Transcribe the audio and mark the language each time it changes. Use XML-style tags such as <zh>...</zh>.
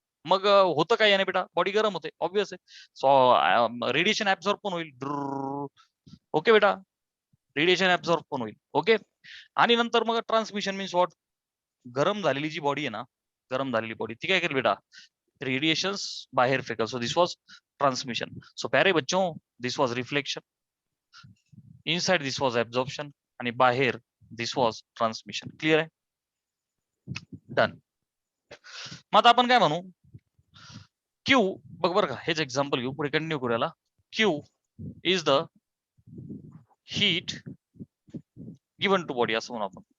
<mr>मग होतं काय याने बेटा, बॉडी गरम होते, ऑब्विस आहे. सो रेडिएशन ऍब्सॉर्ब पण होईल. ओके बेटा, रेडिएशन ऍब्सॉर्ब पण होईल. ओके. आणि नंतर मग</mr> <en>transmission means what,</en> <mr>गरम झालेली जी बॉडी आहे ना, गरम झालेली बॉडी ती काय करेल बेटा, रेडिएशन्स बाहेर फेकल.</mr> <en>So this was transmission. So</en> <hi>प्यारे बच्चों,</hi> <en>This was reflection. Inside this was absorption</en> <mr>आणि बाहेर</mr> <en>This was transmission.</en> <mr>क्लिअर आहे, डन. मग आता आपण काय म्हणू, क्यू बघ बरं का, हेच एक्झाम्पल घेऊ, पुढे कंटिन्यू करूया.</mr> <en>Q is the heat given to body,</en> <mr>असं म्हणू आपण.</mr>